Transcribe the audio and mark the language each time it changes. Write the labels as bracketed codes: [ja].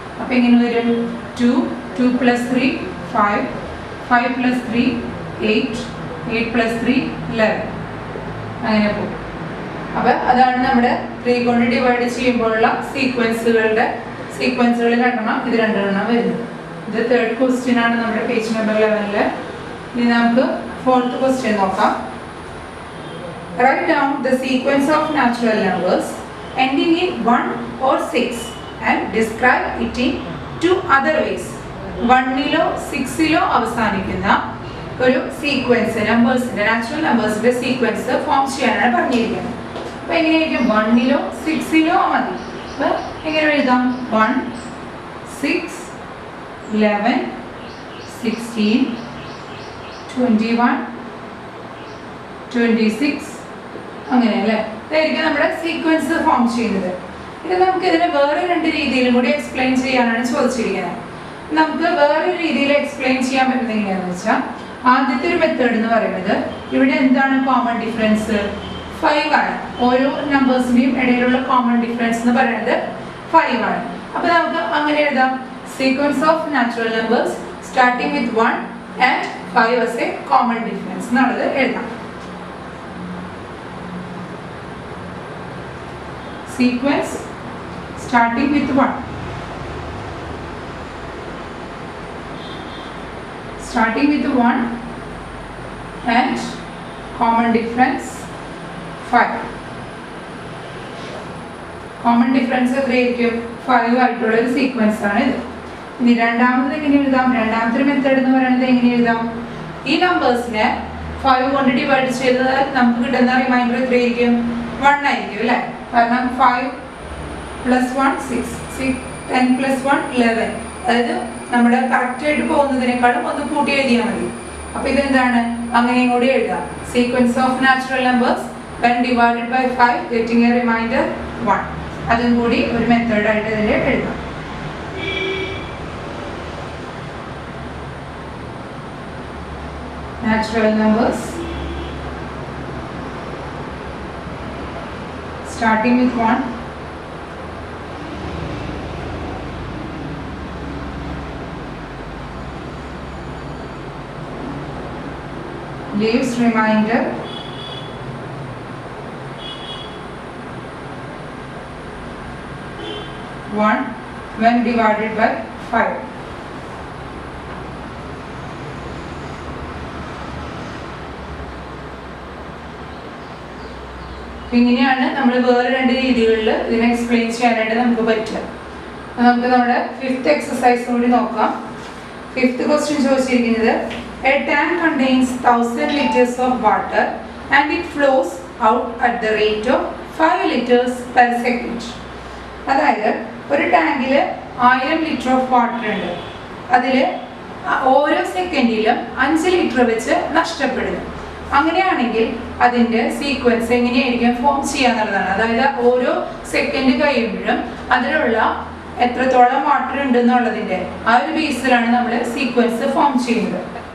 [ml] അപ്പോൾ എങ്ങനെ വരും? 2 2 + 3 5, 5 + 3 8, 8 + 3 11 അങ്ങനെ പോകും. അപ്പോൾ അതാണ് നമ്മുടെ 3 കൊണ്ട് ഡിവൈഡ് ചെയ്യുമ്പോഴുള്ള സീക്വൻസുകൾ രണ്ടെണ്ണം, ഇത് രണ്ടെണ്ണം വരുന്നത്. ഇത് തേർഡ് ക്വസ്റ്റ്യൻ ആണ് നമ്മുടെ പേജ് നമ്പർ 11. ഇനി നമുക്ക് ഫോർത്ത് ക്വസ്റ്റ്യൻ നോക്കാം. [en] Write down the sequence of natural numbers ending in 1 or 6 and describe it in 2 other ways. [ml] 1 6 അവസാനിക്കുന്ന ഒരു സീക്വൻസ് നമ്പേഴ്സിന്റെ നാച്ചുറൽ നമ്പേഴ്സിന്റെ സീക്വൻസ് ഫോം ചെയ്യാനാണ് പറഞ്ഞിരിക്കുന്നത്. അപ്പോൾ എങ്ങനെയായിരിക്കും 1-ലോ 6-ലോ മതി. അപ്പോൾ എങ്ങനെ എഴുതാം? 1 6 11 16 21 26 അങ്ങനെ അല്ലേ? ഇതായിരിക്കും നമ്മുടെ സീക്വൻസ് ഫോം ചെയ്യുന്നത്. ഇത് നമുക്ക് ഇതിനെ വേറെ 2 രീതിയിലും കൂടി എക്സ്പ്ലെയിൻ ചെയ്യാനാണ് ചോദിച്ചിരിക്കുന്നത്. നമുക്ക് വേറൊരു രീതിയിൽ എക്സ്പ്ലെയിൻ ചെയ്യാൻ പറ്റുന്നത് എങ്ങനെയാണെന്ന് വെച്ചാൽ, ആദ്യത്തെ ഒരു മെത്തേഡ് എന്ന് പറയുന്നത് ഇവിടെ എന്താണ് കോമൺ ഡിഫറൻസ്? 5 ആണ്. ഓരോ നമ്പേഴ്സിന്റെയും ഇടയിലുള്ള കോമൺ ഡിഫറൻസ് എന്ന് പറയുന്നത് 5 ആണ്. അപ്പോൾ നമുക്ക് അങ്ങനെ എഴുതാം, [en] sequence of natural numbers starting with 1 and 5 as a common difference [ml] എന്നുള്ളത് എഴുതാം. [en] Sequence starting with 1. Starting with 1 and common difference 5. [ml] Common difference എത്രയായിരിക്കും? 5 ആയിട്ടുള്ള ഒരു സീക്വൻസ് ആണ് ഇത്. ഇനി രണ്ടാമത് എങ്ങനെ എഴുതാം? രണ്ടാമത്തെ മെത്തേഡ് എന്ന് പറയുന്നത് എങ്ങനെ എഴുതാം? ഈ നമ്പേഴ്സിനെ 5 കൊണ്ട് ഡിവൈഡ് ചെയ്താൽ നമുക്ക് കിട്ടുന്ന റിമൈൻഡർ എത്രയായിരിക്കും? 1 ആയിരിക്കും അല്ലേ? കാരണം 5 + 1 6 10 + 1 11. അതായത് നമ്മുടെ കറക്റ്റ് ആയിട്ട് പോകുന്നതിനേക്കാളും ഒന്ന് കൂട്ടി എഴുതിയാൽ മതി. അപ്പോൾ ഇതെന്താണ്? അങ്ങനെയും കൂടി എഴുതാം. [en] Sequence of natural numbers when divided by 5 getting a remainder 1. [ml] അതും കൂടി ഒരു മെത്തേഡായിട്ട് ഇതിൽ എഴുതാം. [en] Natural numbers starting with 1 leaves remainder 1 when divided by 5. [ml] ഇങ്ങനെയാണ് നമ്മൾ വേറെ 2 രീതികളിൽ ഇതിനെ എക്സ്പ്ലെയിൻ ചെയ്യാനായിട്ട് നമുക്ക് പറ്റുക. നമുക്ക് നമ്മുടെ 5th എക്സസൈസ് കൂടി നോക്കാം. [en] 5th question ചോദിച്ചിരിക്കുന്നത്, a tank contains 1000 liters of water and it flows out at the rate of 5 liters per second. [ml] അതായത് ഒരു ടാങ്കിൽ 1000 ലിറ്റർ ഓഫ് വാട്ടർ ഉണ്ട്. അതിൽ ഓരോ സെക്കൻഡിലും 5 ലിറ്റർ വെച്ച് നഷ്ടപ്പെടുന്നു. അങ്ങനെയാണെങ്കിൽ അതിൻ്റെ സീക്വൻസ് എങ്ങനെയായിരിക്കും ഫോം ചെയ്യാന്നുള്ളതാണ്. അതായത് ഓരോ സെക്കൻഡ് കഴിയുമ്പോഴും അതിലുള്ള എത്രത്തോളം വാട്ടർ ഉണ്ടെന്നുള്ളതിൻ്റെ ആ ഒരു ബേസിലാണ് നമ്മൾ സീക്വൻസ് ഫോം ചെയ്യുന്നത്.